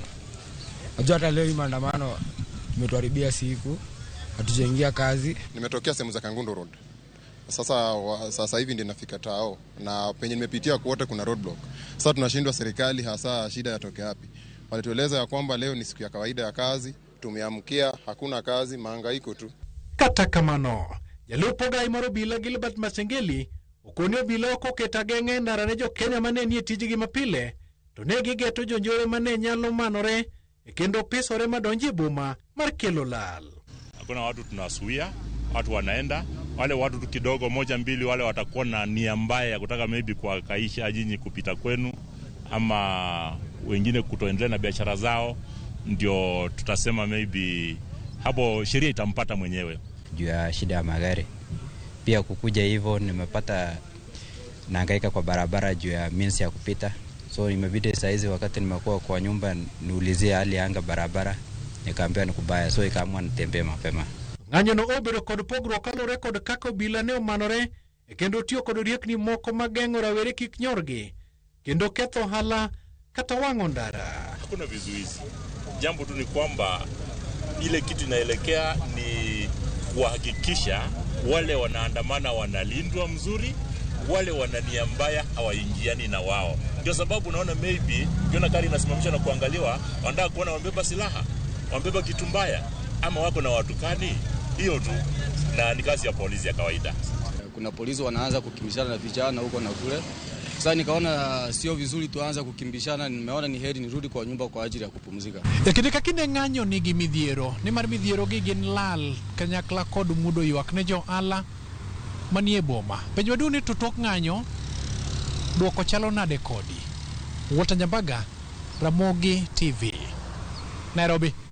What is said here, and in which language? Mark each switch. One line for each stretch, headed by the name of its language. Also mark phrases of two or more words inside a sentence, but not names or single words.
Swahili: Najua hata leo hii maandamano tumetuharibia siku, hatujaingia kazi. Nimetokea sehemu za Kangundo Road. Sasa hivi ndio nafika Tao na penye nimepitia kote kuna roadblock. Sasa tunashindwa serikali hasa shida yatoke wapi. Walitueleza ya kwamba leo ni siku ya kawaida ya kazi, tumeamkia hakuna kazi, mahangaiko tu.
Luo (Kenya and Tanzania): Kata kamano, jalup ogai mar obila Gilbert Masengeli okoni obila oko keto ageng'a ndara ne Jo-Kenya mane nie tijgi mapile to ne gigeto jonjore mane nyalo manore kendo pisore madonji boma mar kelo lal.
Swahili: Hakuna watu tunasuia, watu wanaenda, wale watu kidogo moja mbili wale watakuwa na nia mbaya ya kutaka maybe kuhakaisha nyinyi kupita kwenu ama wengine kutoendelea na biashara zao, ndio tutasema maybe hapo sheria itampata mwenyewe. Juu ya shida ya magari. Pia kukuja hivyo nimepata nahangaika kwa barabara juu ya means ya kupita. So nimebidi saizi wakati nimekuwa kwa nyumba niulizie hali ya anga barabara, nikaambiwa ni kubaya, so ikaamua nitembee mapema.
Luo (Kenya and Tanzania): Ng'anyo no obedo kod pogruok kalure kod kaka obila ne omanore kendo tiyo kod riekni moko mageng'o rawere kik nyorgi kendo ketho ohala kata wang'o ndara.
Swahili: Hakuna vizuizi. Jambo tu ni kwamba ile kitu inaelekea ni kuhakikisha wale wanaandamana wanalindwa mzuri, wale wanania mbaya hawaingiani na wao. Ndio sababu unaona maybe ukiona gari inasimamishwa na kuangaliwa, wanataka kuona wambeba silaha, wambeba kitu mbaya ama wako na watukani. Hiyo tu, na ni kazi ya polisi ya kawaida. Kuna polisi wanaanza kukimbishana na vijana huko na kule. Sasa nikaona sio vizuri tuanze kukimbishana, nimeona ni heri nirudi kwa nyumba kwa ajili ya kupumzika.
Luo (Kenya and Tanzania): Kinde kinde ng'anyo nigi midhiero, ni mar midhiero gi gin lal kanyakla kod mudo ywak ne johala manie boma. Penjo maduong' to tok ng'anyo duoko chalo nade kodi. Walter Nyambaga, Ramogi TV, Nairobi.